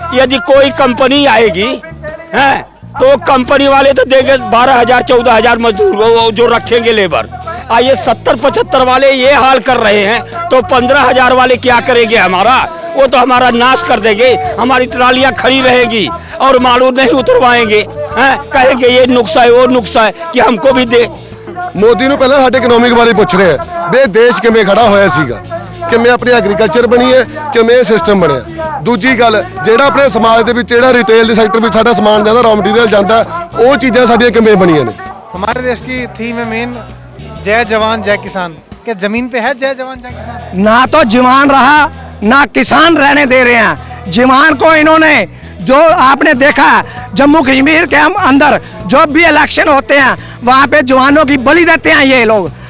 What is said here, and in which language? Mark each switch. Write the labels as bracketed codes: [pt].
[hi] यदि कोई कंपनी आएगी तो कंपनी वाले तो देंगे 12,000-14,000 मजदूर जो रखेंगे लेबर। ये 70-75 वाले ये हाल कर रहे हैं, तो 15,000 वाले क्या करेंगे हमारा? वो तो हमारा नाश कर देंगे, हमारी ट्रालियां खड़ी रहेगी और मालूम नहीं उतरवाएंगे, कहेंगे ये नुक्सा है वो नुक्सा है कि हमको भी दे। [pa] मोदी ਨੂੰ ਪਹਿਲਾਂ ਸਾਡੇ ਇਕਨੋਮਿਕ ਬਾਰੇ ਪੁੱਛ ਰਹੇ ਆ ਵੀ ਦੇਸ਼ ਕਿਵੇਂ ਖੜਾ ਹੋਇਆ ਸੀਗਾ, ਕਿਵੇਂ ਆਪਣੀ ਐਗਰੀਕਲਚਰ ਬਣੀ ਹੈ, ਕਿਵੇਂ ਇਹ ਸਿਸਟਮ ਬਣਿਆ। ਦੂਜੀ ਗੱਲ, ਜਿਹੜਾ ਆਪਣੇ ਸਮਾਜ ਦੇ ਵਿੱਚ ਜਿਹੜਾ ਰਿਟੇਲ ਦੇ ਸੈਕਟਰ ਵਿੱਚ ਸਾਡਾ ਸਮਾਨ ਜਾਂਦਾ, ਰॉ ਮਟੀਰੀਅਲ ਜਾਂਦਾ, ਉਹ ਚੀਜ਼ਾਂ ਸਾਡੀਆਂ ਕਿਵੇਂ ਬਣੀਆਂ ਨੇ। [hi] हमारे देश की थीम है मेन जय जवान जय किसान। क्या जमीन पे है जय जवान जय किसान? ना तो जवान रहा ना किसान रहने दे रहे हैं। जवान को इन्होंने, जो आपने देखा जम्मू कश्मीर के हम अंदर जो भी इलेक्शन होते हैं वहाँ पे जवानों की बलि देते हैं ये लोग।